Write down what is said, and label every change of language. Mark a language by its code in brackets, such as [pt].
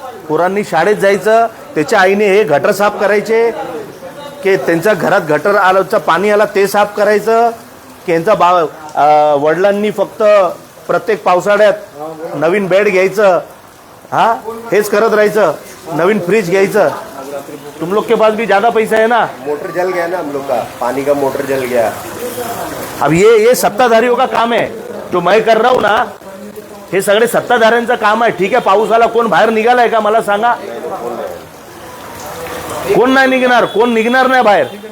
[mr] पोरांनी शाळेत जायचं, त्याच्या आईने हे गटर साफ करायचे, की त्यांच्या घरात गटर आलं पाणी आलं ते साफ करायचं, की यांचा वडिलांनी फक्त प्रत्येक पावसाळ्यात नवीन बेड घ्यायचं, हा हेच करत राहायचं, नवीन फ्रीज घ्यायचं. [hi] तुम लोग के पास भी ज़्यादा पैसा है ना. मोटर जल गया ना हम लोग का, पानी का मोटर जल गया. अब ये सत्ताधारियों का काम है, जो मैं कर रहा हूं ना, हे सगळे सत्ताधाऱ्यांचं काम आहे. [mr] ठीक आहे, पाऊस आला, कोण बाहेर निघालाय का मला सांगा? कोण नाही निघणार, कोण निघणार नाही बाहेर.